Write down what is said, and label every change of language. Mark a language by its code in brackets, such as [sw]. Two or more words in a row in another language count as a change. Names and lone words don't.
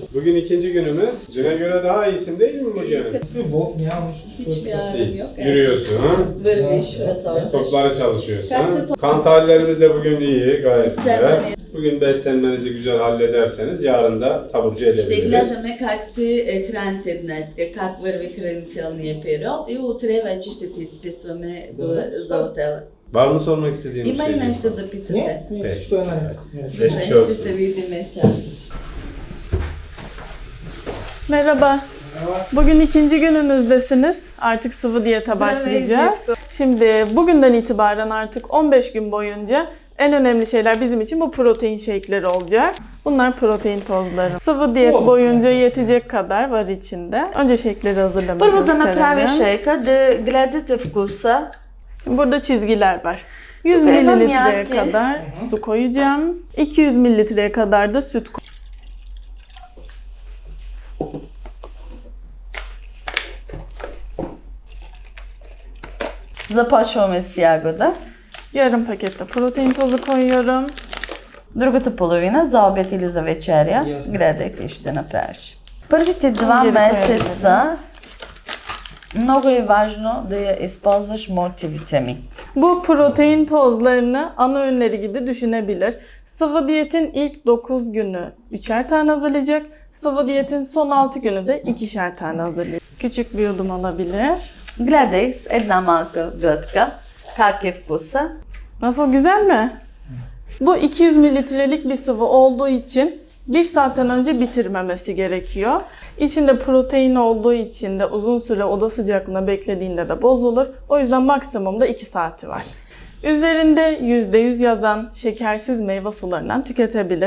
[tr] Bugün ikinci günümüz. Düne göre daha iyisin değil mi bugün? Hiçbir ağrım yok. Yürüyorsun. Vırmış, resort. Topları çalışıyorsun. Kan tahlillerimiz de bugün iyi, gayet güzel. Bugün beslenmenizi güzel hallederseniz yarın da taburcu edebiliriz. [bg] Ще гледаме как си храните днес, как върви хранителния период и утре вече ще ти изписваме за хотела. [tr] Var mı sormak istediğin bir şey? [bg] Има ли нещо да питате? Нещо е наред. Ще се видим чак. [tr] Merhaba. Bugün ikinci gününüzdesiniz. Artık sıvı diyete başlayacağız. Şimdi bugünden itibaren artık 15 gün boyunca en önemli şeyler bizim için bu protein shake'leri olacak. Bunlar protein tozları. Sıvı diyet boyunca yetecek kadar var içinde. Önce shake'leri hazırlamayı [bg] Първо да [tr] gösterelim. [bg] направя шейка, да гледате вкуса. [tr] Şimdi burada çizgiler var. 100 mililitreye kadar su koyacağım. 200 mililitreye kadar da süt koyacağım. [bg] Започваме с ягода. [tr] Yarım pakette protein tozu koyuyorum. [bg] Другата половина за обед или за вечеря гледайте и ще направиш. Първите 2 Гери месеца много е важно да я използваш мултивитамин. [tr] Bu protein tozlarını ana öğünleri gibi düşünebilir. Sıvı diyetin ilk 9 günü 3'er tane hazırlayacak. Sıvı diyetin son 6 günü de 2'şer tane hazırlayacak. Küçük bir yudum alabilir. [bg] Гледай с една малка глътка как е вкуса. [tr] Nasıl, güzel mi? Bu 200 mililitrelik bir sıvı olduğu için 1 saatten önce bitirmemesi gerekiyor. İçinde protein olduğu için de uzun süre oda sıcaklığında beklediğinde de bozulur. O yüzden maksimumda 2 saati var. Üzerinde %100 yazan şekersiz meyve sularından tüketebilir.